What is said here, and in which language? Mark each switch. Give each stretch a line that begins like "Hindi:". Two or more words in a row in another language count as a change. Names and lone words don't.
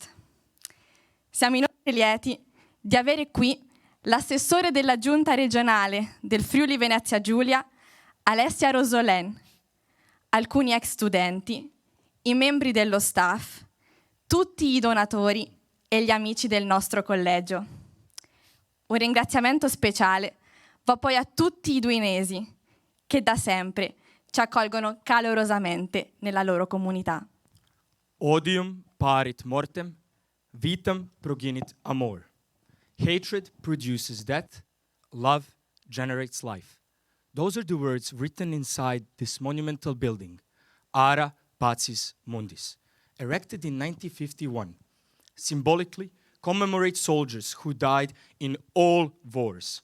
Italian: Siamo inoltre lieti di avere qui l'assessore della giunta regionale del Friuli Venezia Giulia, Alessia Rosolen, alcuni ex studenti, i membri dello staff, tutti i donatori e gli amici del nostro collegio. Un ringraziamento speciale va poi a tutti i duinesi che da sempre ci accolgono calorosamente nella loro comunità.
Latin: Odium parit mortem, vitam progenit amor.
English: Hatred produces death, love generates life. Those are the words written inside this monumental building, Ara Pacis Mundis, erected in 1951, symbolically commemorates soldiers who died in all wars.